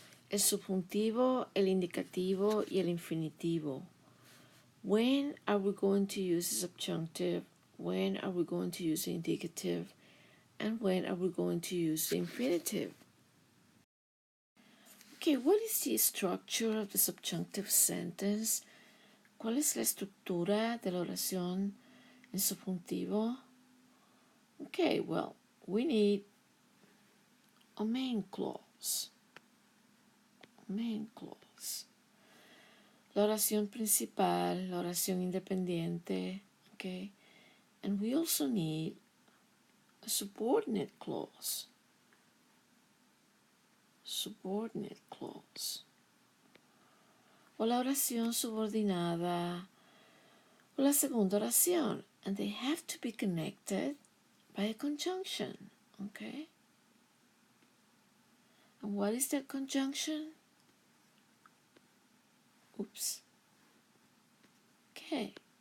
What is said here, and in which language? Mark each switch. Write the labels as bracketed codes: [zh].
[es] el subjuntivo, el indicativo y el infinitivo. [en] When are we going to use the subjunctive? When are we going to use the indicative? And when are we going to use the infinitive? Okay, what is the structure of the subjunctive sentence? [es] ¿Cuál es la estructura de la oración en subjuntivo? [en] Okay, well, we need a main clause. Main clause. [es] La oración principal, la oración independiente, okay? [en] And we also need a subordinate clause. Subordinate clause. [es] O la oración subordinada, o la segunda oración. [en] And they have to be connected by a conjunction, okay? And what is that conjunction? Oops. Que.